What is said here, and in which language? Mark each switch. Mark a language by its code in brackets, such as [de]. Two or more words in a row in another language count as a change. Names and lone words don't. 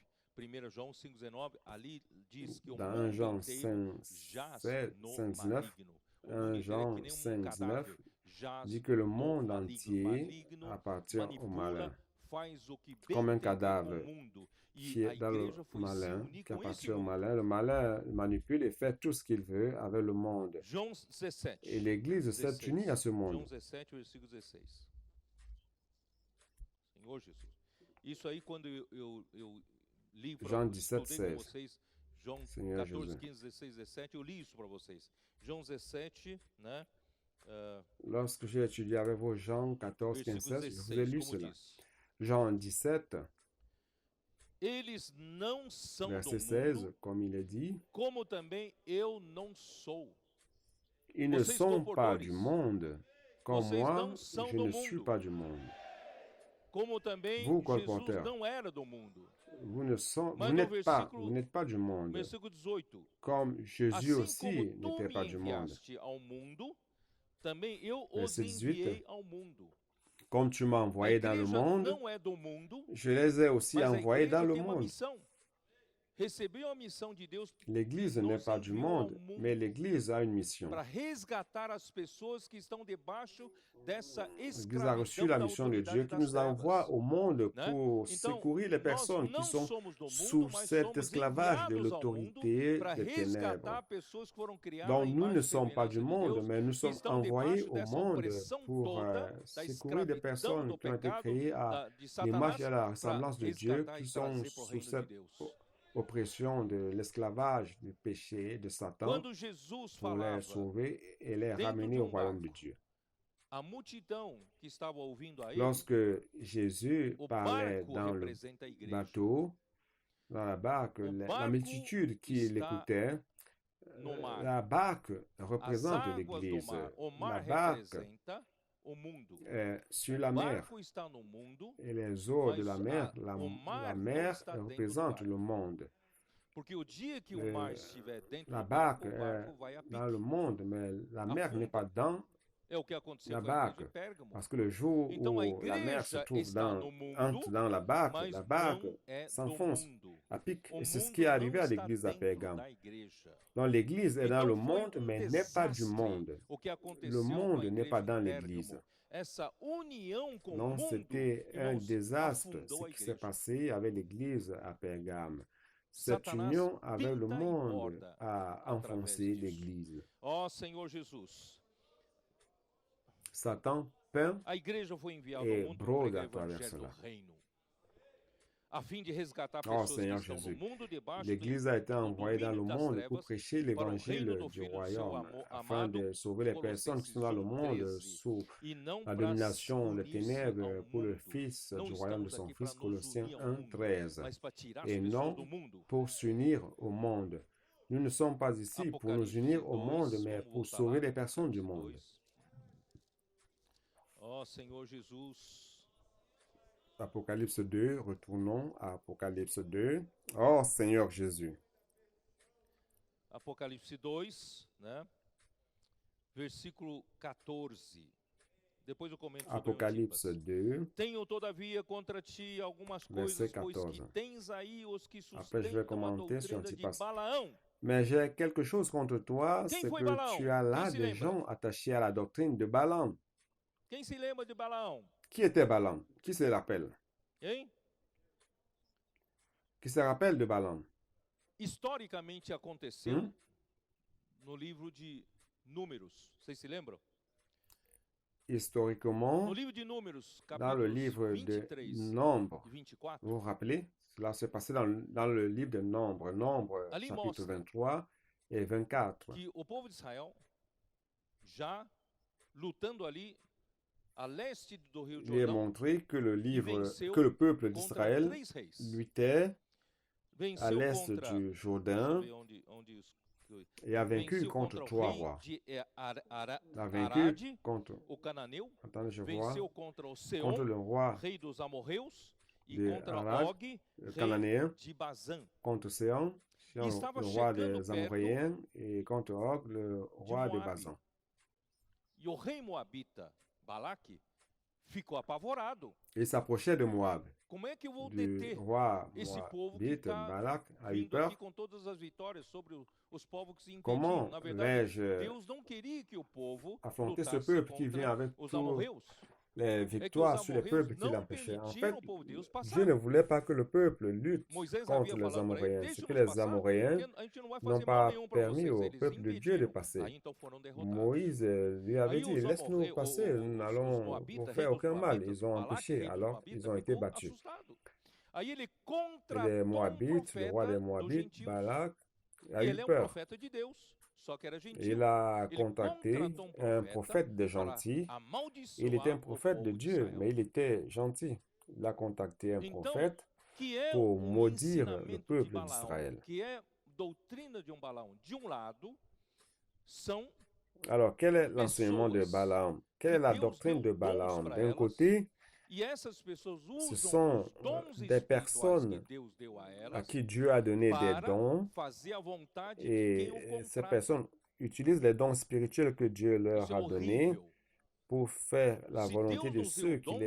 [fr] Dans 1 Jean 5:19, 1 Jean 5:19 dit que le monde entier appartient au malin, comme un cadavre qui est dans le malin, qui appartient au malin. Le malin manipule et fait tout ce qu'il veut avec le monde. Et l'Église s'est unie à ce monde. Jean 17, 16. [pt] João 14, 15, 16, 17, eu li isso para vocês. João 17, né? [fr] Lorsque j'ai étudié avec vous Jean 14, 15, 16, je vous ai lu cela. Jean 17, [pt] eles não são [fr] verset [pt] do 16, mundo, [fr] comme il est dit, [pt] como também eu não sou. [fr] Ils ne sont pas du monde, comme moi, je ne suis pas du monde. [pt] Como também [fr] Vous, [pt] Jesus [fr] colporteur, [pt] não era do mundo. [fr] vous n'êtes pas du monde, [pt] Versículo 18. [fr] comme Jésus [pt] Assim [fr] aussi [pt] como tu [fr] n'était [pt] me [fr] pas du monde. [pt] enviaste ao mundo, também eu os [fr] Verset 18. [pt] enviei ao mundo. [fr] Comme tu m'as [pt] A [fr] envoyé dans le [pt] igreja [fr] monde, [pt] não é do mundo, [fr] je les ai aussi [pt] mas a [fr] envoyés [pt] igreja [fr] dans le [pt] tem uma [fr] monde. [pt] missão. Recebeu a missão de Deus [fr] L'Église n'est pas du monde, mais l'Église a une mission. [pt] para resgatar as pessoas que estão debaixo dessa [fr] L'Église a reçu [pt] escravidão [fr] la [pt] da [fr] mission de Dieu [pt] autoridade [fr] qui [pt] das [fr] nous envoie [pt] trevas. [fr] au monde [pt] Né? [fr] pour [pt] Então, [fr] secourir les [pt] nós [fr] personnes qui [pt] não [fr] sont [pt] somos do [fr] sous [pt] mundo, mas [fr] cet [pt] somos [fr] esclavage de [pt] enviados ao mundo [fr] l'autorité [pt] para [fr] des ténèbres. [pt] resgatar pessoas que foram criadas [fr] Donc [pt] à [fr] nous [pt] imagem [fr] ne [pt] e [fr] sommes pas [pt] semelhança [fr] du [pt] de [fr] monde, [pt] Deus, [fr] mais nous [pt] que [fr] sommes [pt] estão [fr] envoyés [pt] debaixo [fr] au [pt] dessa [fr] monde [pt] opressão [fr] pour [pt] toda da [fr] secourir des [pt] escravidão [fr] personnes [pt] do [fr] qui ont été [pt] pecado [fr] créées à [pt] de [fr] l'image et à la [pt] Satanás [fr] ressemblance [pt] para [fr] de Dieu, [pt] resgatar [fr] qui [pt] e [fr] sont [pt] trazer para o [fr] sous [pt] reino de [fr] cette [pt] Deus. [fr] oppression de l'esclavage, du péché, de Satan, [pt] Quando Jesus [fr] pour les [pt] falava, [fr] sauver et les [pt] dentro [fr] ramener [pt] de [fr] au royaume de [pt] barco, [fr] Dieu. [pt] a multidão que estava ouvindo a ele, [fr] Lorsque Jésus [pt] o [fr] parlait [pt] barco [fr] dans le [pt] representa a igreja. [fr] bateau, dans la barque, la [pt] barco [fr] multitude qui [pt] está [fr] l'écoutait, [pt] No mar. [fr] la barque [pt] As [fr] représente [pt] águas do [fr] l'Église. [pt] mar. O mar [fr] La barque [pt] representa o mundo. [fr] est sur la [pt] O [fr] mer. [pt] barco está no mundo, [fr] Et les eaux de la [pt] mas [fr] mer, [pt] o mar [fr] la [pt] não [fr] mer [pt] está dentro do [fr] représente [pt] barco. [fr] le monde. [pt] porque o dia que o mar estiver dentro [fr] La [pt] do barco, [fr] barque [pt] o barco [fr] est [pt] vai a pique. [fr] dans le monde, mais la mer [pt] Afunda. [fr] n'est pas dans la barque. Parce que le jour où la mer se trouve entre dans la barque s'enfonce à pic. Et c'est ce qui est arrivé à l'église à Pergame. Donc l'église est dans le monde, mais n'est pas du monde. Le monde n'est pas dans l'église. Non, c'était un désastre ce qui s'est passé avec l'église à Pergame. Cette union avec le monde a enfoncé l'église. [pt] Ó Senhor Jesus. [fr] Satan peint [pt] A igreja foi enviada [fr] et [pt] ao mundo para [fr] brode [pt] pregar [fr] à [pt] o [fr] travers [pt] evangelho do [fr] cela. [pt] reino, a fim de resgatar [fr] Oh [pt] pessoas que [fr] Seigneur [pt] estão [fr] Jésus, [pt] no mundo debaixo [fr] l'Église a été [pt] do [fr] envoyée dans le [pt] domínio das [fr] monde pour [pt] trevas [fr] prêcher [pt] para o reino [fr] l'évangile [pt] do [fr] du [pt] Filho do seu [fr] royaume, afin [pt] amado, [fr] de sauver les personnes qui sont dans le monde [pt] Colossenses sous 1:13, e não [fr] la [pt] para [fr] domination des [pt] unir-se [fr] ténèbres [pt] ao [fr] pour le [pt] mundo. [fr] Fils [pt] Não [fr] du royaume de [pt] estamos [fr] son [pt] aqui para [fr] Fils, [pt] nos [fr] Colossiens [pt] unir ao mundo, [fr] 1:13, [pt] mas para tirar as [fr] et [pt] pessoas [fr] non [pt] do mundo. [fr] pour s'unir au monde. Nous ne sommes pas ici pour nous [pt] Apocalipse [fr] unir au [pt] 2, [fr] monde, mais [pt] vamos [fr] pour [pt] voltar [fr] sauver [pt] lá, [fr] les personnes du [pt] Apocalipse [fr] monde. [pt] 2. Ó Senhor Jesus. [fr] Apocalypse 2, retournons à Apocalypse 2. Oh Seigneur Jésus. [pt] Apocalipse 2, né? Versículo 14. Depois eu comento sobre [fr] Apocalypse [pt] Antipas. [fr] 2. [pt] Tenho todavia contra ti algumas [fr] Verset [pt] coisas, pois [fr] 14. [pt] que tens aí os que [fr] Après, je vais [pt] sustentam a [fr] commenter sur [pt] doutrina de [fr] Antipas. [pt] Balaão. [fr] Mais j'ai quelque chose contre toi, [pt] Quem [fr] c'est [pt] foi [fr] que [pt] Balaão? [fr] tu as là [pt] Quem se [fr] des [pt] lembra? [fr] gens attachés à la doctrine de Balaam. [pt] Quem se lembra de Balaão? [fr] Qui était Balaam? Qui se rappelle? Hein? Qui se rappelle de Balaam? [pt] Historicamente aconteceu no livro de Números. Vocês se lembram? [fr] Historiquement, [pt] No livro de Números, [fr] dans le [pt] capítulos [fr] livre de [pt] 23 [fr] Nombre, [pt] e 24, [fr] vous vous rappelez? Cela s'est passé dans le livre de Nombre, Nombre [pt] Ali [fr] chapitre [pt] mostra [fr] 23 et 24. [pt] que o povo de Israel, já lutando ali a leste do Rio [fr] Il est [pt] Jordão, [fr] montré que [pt] venceu [fr] que le peuple [pt] contra [fr] d'Israël [pt] 3 reis. [fr] luttait à [pt] Venceu [fr] l'est [pt] contra, [fr] du [pt] deixa [fr] Jourdain [pt] eu ver onde [fr] et a vaincu [pt] venceu [fr] contre [pt] contra o [fr] trois [pt] rei [fr] rois. [pt] de [fr] A vaincu [pt] Arade, [fr] contre, [pt] o cananeu, [fr] attendez, je vois, [pt] venceu contra o [fr] contre [pt] Seom, [fr] le roi [pt] rei dos amorreus, e [fr] de [pt] contra [fr] Arad, [pt] Og, [fr] le [pt] rei [fr] cananéen, [pt] de Bazan. [fr] contre Séon, Séon, [pt] estava [fr] le roi [pt] chegando [fr] des Amoréens, et contre Og, le roi de [pt] Moabe. [fr] Bazan. [pt] E o rei moabita, Balaque, ficou apavorado. [fr] Il s'approchait de Moab. [pt] Como é que eu vou [fr] Du [pt] deter [fr] roi [pt] esse povo que [fr] Moabite, [pt] está [fr] Balak a eu [pt] vindo [fr] peur. [pt] aqui com todas as vitórias sobre os povos que se impediam? [fr] Comment [pt] Na verdade, [fr] vais-je [pt] Deus não queria que o povo [fr] affronter ce [pt] lutasse [fr] peuple qui vient [pt] contra [fr] avec [pt] os [fr] tous [pt] amorreus. [fr] les [pt] É que [fr] victoires [pt] os [fr] sur les [pt] amorreus [fr] peuples qui [pt] não [fr] l'empêchaient? En fait, [pt] permitiram o povo de Deus [fr] Dieu [pt] passar. [fr] ne voulait pas que le peuple lutte [pt] Moisés [fr] contre [pt] havia [fr] les [pt] falado para ele, [fr] Amoréens. [pt] deixa [fr] C'est que [pt] nos [fr] les [pt] passar, [fr] Amoréens [pt] porque a gente não vai [fr] n'ont [pt] fazer mal [fr] pas [pt] nenhum para [fr] permis [pt] vocês. [fr] au [pt] Eles [fr] peuple de Dieu de [pt] impediram, [fr] passer. [pt] aí então foram derrotados. [fr] Moïse lui avait [pt] Aí [fr] dit, [pt] os [fr] laisse-nous [pt] amorreus, [fr] passer, nous [pt] os [fr] n'allons [pt] moabitas, [fr] vous [pt] rei [fr] faire [pt] dos [fr] aucun mal. [pt] moabitas, [fr] Ils ont [pt] Balaque, [fr] empêché, [pt] rei dos [fr] alors [pt] moabitas, [fr] ils ont été [pt] ficou [fr] battus. [pt] assustado. Aí ele [fr] Et [pt] contratou [fr] les Moabites, le roi des [pt] profeta dos [fr] Moabites, [pt] gentios. [fr] Balak, a [pt] Ele [fr] eu [pt] é [fr] peur. [pt] profeta de Deus, só que era gentil. [fr] Il a [pt] Ele [fr] contacté [pt] contratou [fr] un prophète de [pt] para [fr] gentil. [pt] amaldiçoar [fr] Il était un [pt] o [fr] prophète de [pt] povo [fr] Dieu, [pt] Israel. [fr] mais il était gentil. Il a contacté un [pt] Então, [fr] prophète [pt] que é [fr] pour maudire le [pt] ensinamento de [fr] peuple [pt] Balaão, [fr] d'Israël. [pt] que é doutrina de Balaão. De lado, são [fr] Alors, quel est l'enseignement de Balaam? Quelle est la doctrine de Balaam? D'un côté, [pt] e essas pessoas [fr] ce [pt] usam [fr] sont [pt] os dons [fr] des [pt] espirituais [fr] personnes [pt] que Deus deu a [fr] à [pt] elas [fr] qui Dieu a donné des [pt] para [fr] dons [pt] fazer a vontade de [fr] et [pt] quem o [fr] ces [pt] contrata. [fr] personnes utilisent les dons spirituels que Dieu leur [pt] Isso é [fr] a donnés [pt] horrível. [fr] pour faire la [pt] Se [fr] volonté [pt] Deus [fr] de [pt] nos [fr] ceux [pt] deu [fr] qui [pt] dons,